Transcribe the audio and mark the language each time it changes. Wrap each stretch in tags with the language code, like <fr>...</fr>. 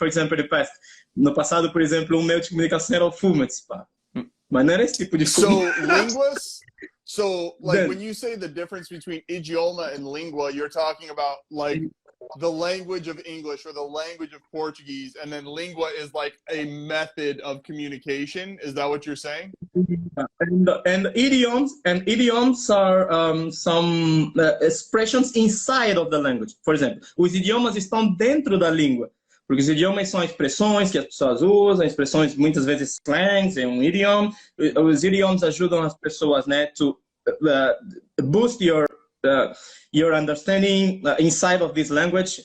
<en>For example,</en> <pt>no passado, por exemplo, meio de comunicação era o fumo. Mas não era esse tipo de fumo.</pt> <en>So linguists. So, like, when you say the difference between idioma and lingua, you're talking about, like, the language of English or the language of Portuguese, and then lingua is, like, a method of communication. Is that what you're saying? And idioms are some expressions inside of the language.</en> <pt>Por exemplo, os idiomas estão dentro da língua. Porque os idiomas são expressões que as pessoas usam, expressões muitas vezes slangs, é um idioma. Os idioms ajudam as pessoas, né,</pt> <en>to boost your understanding inside of this language.</en>